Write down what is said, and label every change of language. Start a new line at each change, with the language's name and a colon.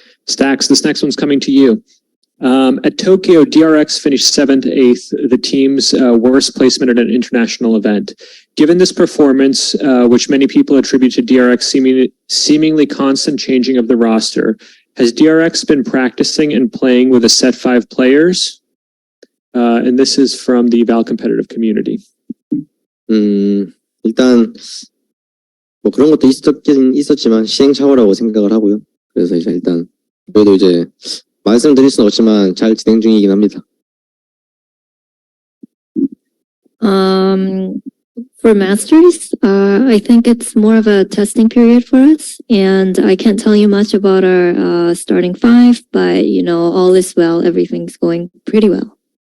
English: Stax, this next one's coming to you. At Tokyo, DRX finished 7th, 8th, the team's worst placement at an international event. Given this performance, which many people attribute to DRX seemingly constant changing of the roster, has DRX been practicing and playing with a set 5 players? And this is from the Val competitive community.
Korean: 일단 뭐 그런 것도 있었지만 시행착오라고 생각을 하고요. 그래서 이제 일단 저희도 이제 말씀드릴 수는 없지만 잘 진행 중이긴 합니다.
English: For Masters, I think it's more of a testing period for us, and I can't tell you much about our starting 5, but you know, all is well. Everything's going pretty well.